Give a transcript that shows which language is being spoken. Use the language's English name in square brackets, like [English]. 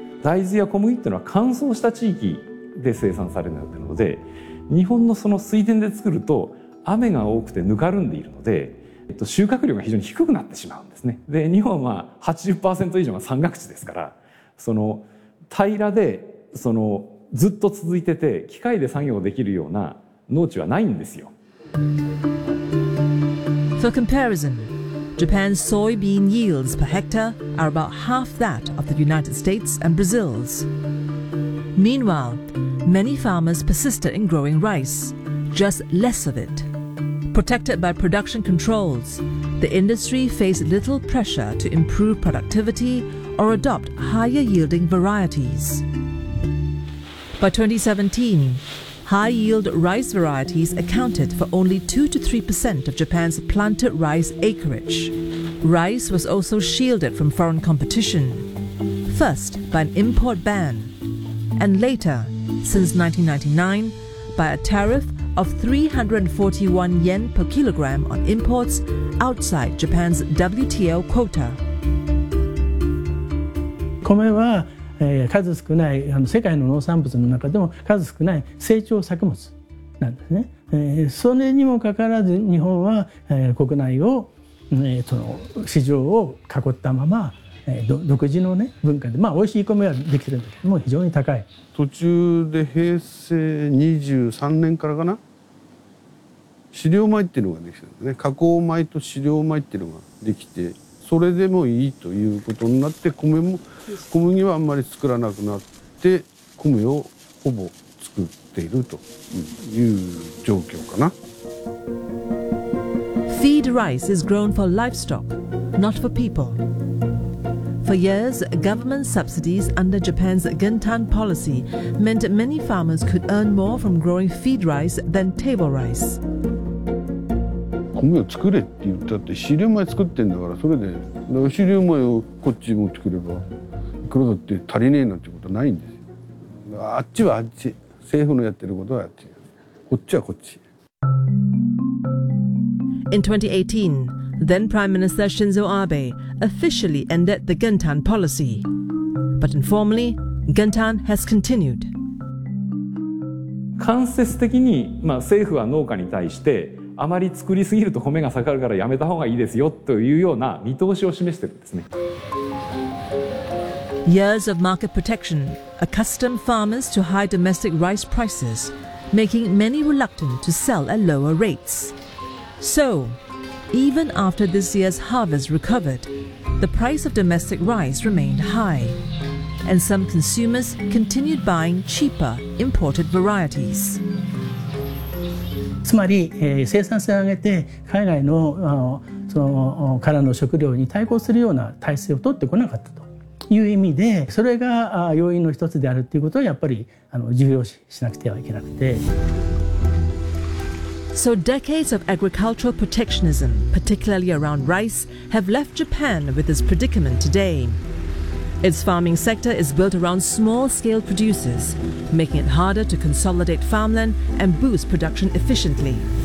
[Japanese] 大豆や小麦っていうのは乾燥した地域で生産されるので、日本のその水田で作ると雨が多くてぬかるんでいるので、収穫量が非常に低くなってしまうんですね。で、日本は 80% 以上が山岳地ですから、その平らでそのずっと続いてて機械で作業できるような農地はないんですよ。 [English] For comparison, Japan's soybean yields per hectare are about half that of the United States and Brazil's. Meanwhile, many farmers persisted in growing rice, just less of it. Protected by production controls, the industry faced little pressure to improve productivity or adopt higher yielding varieties. By 2017, high yield rice varieties accounted for only 2-3% of Japan's planted rice acreage. Rice was also shielded from foreign competition, first by an import ban, and later, since 1999, by a tariff of 341 yen per kilogram on imports outside Japan's WTO quota. [Japanese] 米は、数少ない世界の農産物の中でも数少ない成長作物なんですね。それにもかかわらず日本は、国内を、その市場を囲ったまま、独自の、ね、文化で、まあ、美味しい米はできるんだけども非常に高い。途中で平成23年からかな、飼料米っていうのができてるんですね。加工米と飼料米っていうのができて、それでもいいということになって、米も小麦はあんまり作らなくなって米をほぼ作っているという状況かな。 [English] Feed rice is grown for livestock, not for people. For years, government subsidies under Japan's Gintan policy meant many farmers could earn more from growing feed rice than table rice. [Japanese] 米を作れって言ったって、飼料米作ってんだから、それで飼料米をこっち持ってくればいくらだって足りねえなんてことはないんですよ。あっちはあっち、政府のやってることはあっち、こっちはこっち。 [English] In 2018, then Prime Minister Shinzo Abe officially ended the Gintan policy. But informally, Gintan has continued. [Japanese] 間接的に、まあ、政府は農家に対して、あまり作りすぎると米が下がるからやめた方がいいですよというような見通しを示してるんですね。 [English] Years of market protection accustomed farmers to high domestic rice prices, making many reluctant to sell at lower rates. So, even after this year's harvest recovered, the price of domestic rice remained high, and some consumers continued buying cheaper imported varieties. [Japanese] つまり、生産性を上げて海外の、その、からの食料に対抗するような体制を取ってこなかったという意味で、それが要因の一つであるということはやっぱり重要視しなくてはいけなくて。 [English] So decades of agricultural protectionism, particularly around rice, have left Japan with this predicament today. Its farming sector is built around small-scale producers, making it harder to consolidate farmland and boost production efficiently.